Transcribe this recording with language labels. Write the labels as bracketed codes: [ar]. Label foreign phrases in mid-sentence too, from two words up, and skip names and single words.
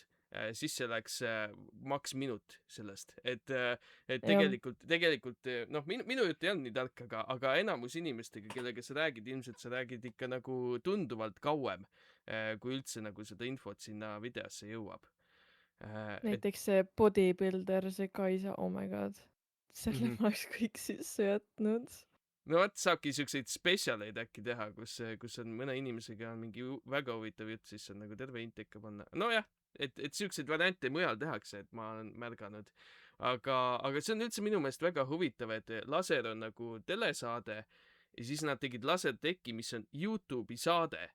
[et] Sisse läks maks minut sellest, et jah, tegelikult noh, minu jutt ei olnud nii tark, aga enamus inimestega, kellega sa räägid, ilmselt sa räägid ikka nagu tunduvalt kauem, kui üldse nagu seda infot sinna videosse jõuab. Et näiteks see bodybuilder, see Kaisa, [en] oh my god, [et] selle mhm. ma oleks kõik sisse jätnud. no vot, saabki siukseid spetsialeid äkki teha, kus on mõne inimesega on mingi väga huvitav jutt, siis on nagu terve int ikka panna. Nojah, et siukseid variante mujal tehakse, et ma olen märganud. aga see on üldse minu meelest väga huvitav, et Laser on nagu telesaade ja siis nad tegid Lasertechi, mis on Youtube'i saade.